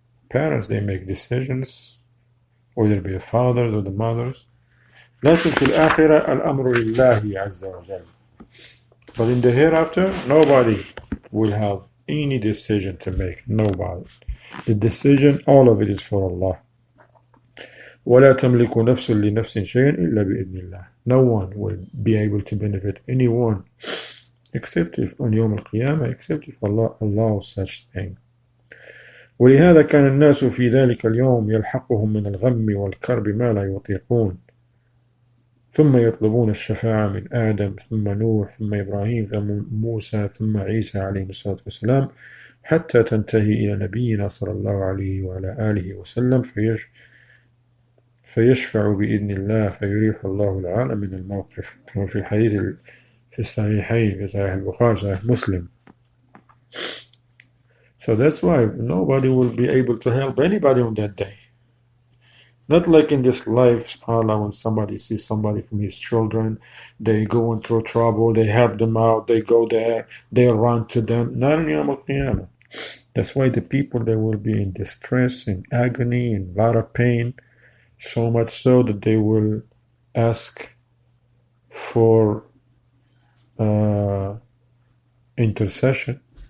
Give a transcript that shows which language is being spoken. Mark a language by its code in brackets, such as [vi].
[en] Parents, they make decisions, whether it be the fathers or the mothers. [ar] لكن في الآخرة الأمر لله عز وجل. [en] But in the hereafter, nobody will have any decision to make. Nobody. The decision, all of it is for Allah. [ar] ولا تملك نفس لنفس شيئا إلا بإذن الله. [en] No one will be able to benefit anyone except if on يوم القيامة, except if Allah allows such thing. [ar] ولهذا كان الناس في ذلك اليوم يلحقهم من الغم والكرب ما لا يطيقون، ثم يطلبون الشفاعة من آدم ثم نوح ثم إبراهيم ثم موسى ثم عيسى عليه الصلاة والسلام حتى تنتهي إلى نبينا صلى الله عليه وعلى آله وسلم فيشفع بإذن الله فيريح الله العالم من الموقف، كما في الحديث في الصحيحين في صحيح البخاري صحيح مسلم. [en] So that's why nobody will be able to help anybody on that day. Not like in this life, subhanAllah, when somebody sees somebody from his children, they go into trouble, they help them out, they go there, they run to them. Not in Yawm al-Qiyamah. That's why the people, they will be in distress, in agony, in a lot of pain, so much so that they will ask for intercession.